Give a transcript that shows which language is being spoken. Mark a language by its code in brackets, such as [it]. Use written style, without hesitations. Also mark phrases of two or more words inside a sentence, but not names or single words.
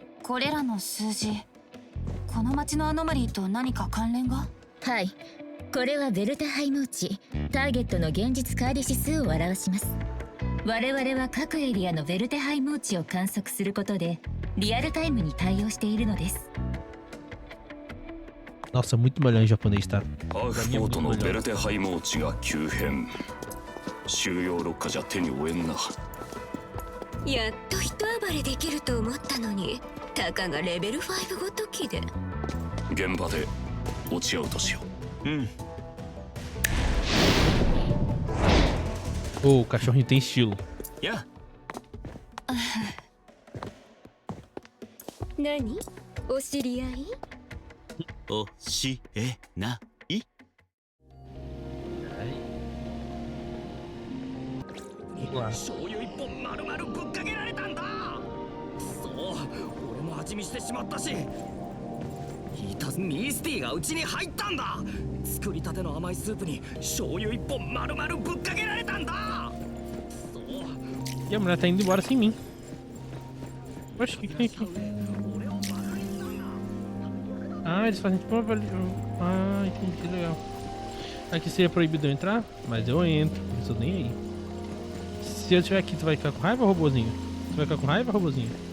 [ja] これらの数字、この町のアノマリーと何か関連が？はい、これはベルタハイム値、ターゲットの現実乖離指数を表します。我々は各エリアのベルテハイム値を観測することでリアルタイムに対応しているのです。 [pt] Nossa, muito melhor em japonês, tá? [ja] ハーフポートのベルテハイム値が急変。収容ロッカじゃ手に負えんな。やっと一暴れできると思ったのに、たかがレベル5ごときで。現場で落ち合うとしよう。 [pt] Oh, o cachorrinho tem estilo. Yeah. [ja] 何？お知り合い？教えない？醤油一本丸々ぶっかけられたんだ。そう、俺も味見してしまったし。ミスティがうちに入ったんだ。作りたての甘いスープに醤油一本丸々ぶっかけられたんだ。 [pt] E a mulher tá indo embora sem mim. Oxe, o que tem aqui? Ah, eles fazem tipo uma... Ah, entendi, legal. Aqui seria proibido eu entrar, mas eu entro, não sou nem aí. Se eu estiver aqui, tu vai ficar com raiva, robozinho? Tu vai ficar com raiva, robozinho?